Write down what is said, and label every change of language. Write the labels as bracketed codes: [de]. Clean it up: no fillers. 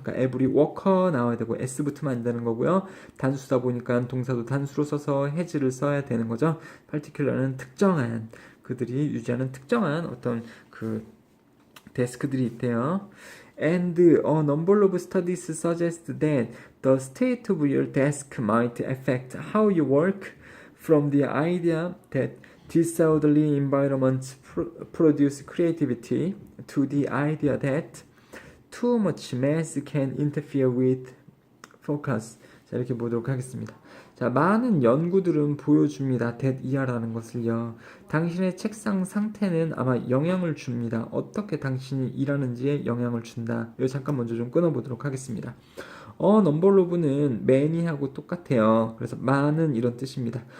[ko] 그러니까 every worker 나와야 되고 s 붙으면 안 되는 거고요. 단수다 보니까 동사도 단수로 써서 has를 써야 되는 거죠. particular는 특정한, 그들이 유지하는 특정한 어떤 그 데스크들이 있대요. [en] And a number of studies suggest that the state of your desk might affect how you work, from the idea that disorderly environments produce creativity to the idea that too much mess can interfere with focus. [ko] 자, 이렇게 보도록 하겠습니다. 자, 많은 연구들은 보여줍니다. that 이하라는 것을요. 당신의 책상 상태는 아마 영향을 줍니다. 어떻게 당신이 일하는지에 영향을 준다. 이거 잠깐 먼저 좀 끊어보도록 하겠습니다. 넘버로브는 many하고 똑같아요. 그래서 많은 이런 뜻입니다.